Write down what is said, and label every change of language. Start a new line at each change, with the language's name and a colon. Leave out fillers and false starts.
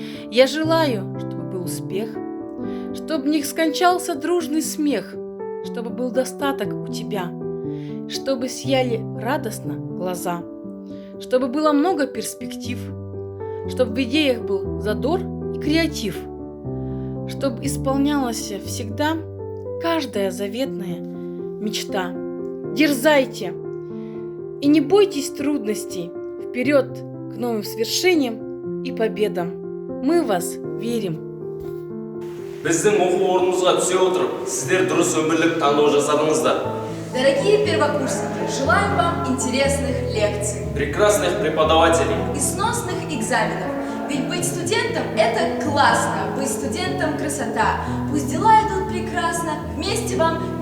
Russian: Я желаю, чтобы был успех, чтобы в них скончался дружный смех, чтобы был достаток у тебя, чтобы сияли радостно глаза, чтобы было много перспектив, чтобы в идеях был задор и креатив, чтобы исполнялась всегда каждая заветная мечта. Дерзайте и не бойтесь трудностей. Вперед к новым свершениям и победам. Мы в вас верим.
Kazakh: Біздің оқу орнымызға түсе отырып, сіздер дұрыс өмірлік таңдау жасадыңыздар.
Russian: Дорогие первокурсники, желаем вам интересных лекций, Прекрасных преподавателей. и сносных экзаменов. Ведь быть студентом – это классно, быть студентом – красота. Пусть дела идут прекрасно, вместе вам